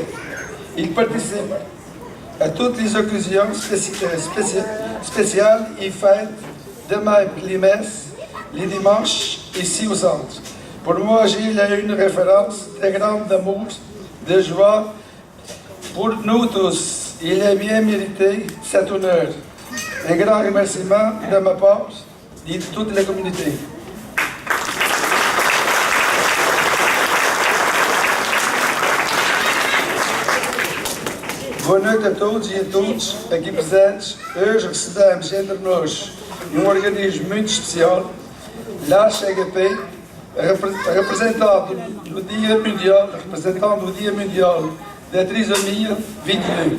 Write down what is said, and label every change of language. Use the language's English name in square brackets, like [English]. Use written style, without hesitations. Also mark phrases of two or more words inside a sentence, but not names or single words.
[French] Il participe à toutes les occasions spéciales et fêtes, de même que les messes, les dimanches, ici au centre. Pour moi, Gilles a une référence très grande d'amour, de joie pour nous tous. Il a bien mérité cet honneur. Un grand remerciement de ma part et de toute la communauté. [Portuguese] Boa noite a todos e a todos aqui presentes. Hoje recebemos entre nós organismo muito especial, l'Arche Agapet, representando o Dia Mundial da Trisomia 22.